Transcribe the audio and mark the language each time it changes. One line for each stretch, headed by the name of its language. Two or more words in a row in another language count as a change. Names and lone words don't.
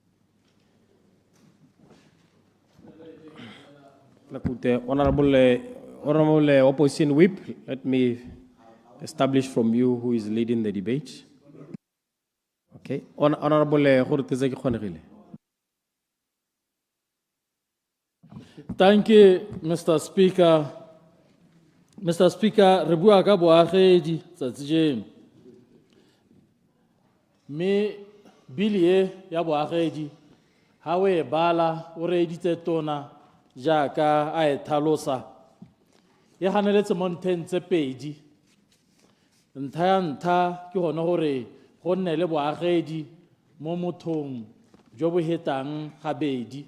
English: The honorable opposition whip, let me establish from you who is leading the debate. Okay. Honorable Khurtezeki Khonegile. Thank you, Mr. Speaker. Mr. Speaker,
Tswana: re bua ka boagedi tsatsi jeno. Me bilie ya boagedi ha o e bala o re editse tona jaaka a e thalosa. E ganeletse monteng tse pedi. Ntlha ya ntlha ke gone gore go nne le boagedi mo mothong jo bo hetang gabedi.